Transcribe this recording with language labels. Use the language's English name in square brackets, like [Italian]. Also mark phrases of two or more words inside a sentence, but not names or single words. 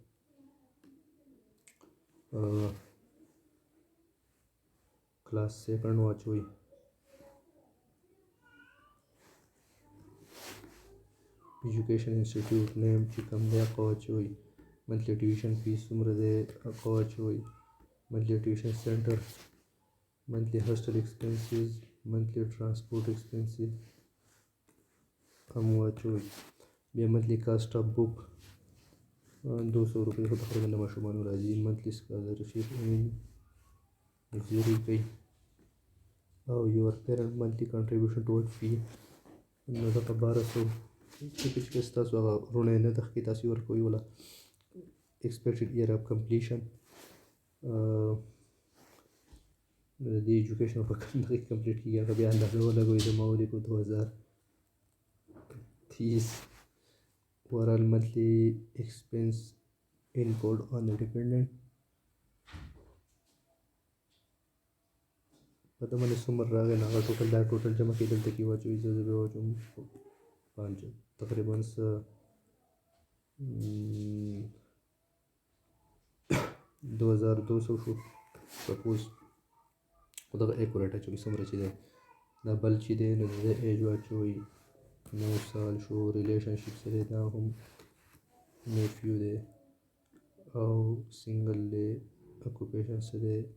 [English] class second واچوئ education institute name [Pashto] چې کوم دی هغه واچوئ [English] monthly tuition fee [Pashto] څومره دی هغه واچوئ [English] monthly tuition center monthly hostel expenses monthly transport expenses [Pashto] هم واچوئ بیا [English] monthly cost of book [Pashto] 200 روپۍ خو تقریبا د ماشومانو راځي [English] monthly scholarship zero [Pashto] کوي او [English] your parent monthly contribution toward fee [Pashto] نو دغه 1200 چې ستاسو هغه وروڼه یې نه تخکي تاسو یې ورکوئ وله [English] expected year of completion [Pashto] د دې ایجوکیشن په کوم ځای کې کمپلیټ کېږي هغه بیا اندازه ولګوئ د ما ولیکو 2030 [English] overall monthly expense incurred on the dependent [Pashto] په ته باندې څومره راغی نو هغه ټوټل دا ټوټل جمع کړئ دلته کې واچوئ زه بیا واچوم 5 تقریبا 2200 شو سپوز خو دغه ایکوریټ اچوئ څومره چې دی دا بل چې دی نو د ایج واچوئ 9 سال شو ریلیشنشپ څه دی دا هم نیفیو دی او سنګل دی اکوپیشن څه دی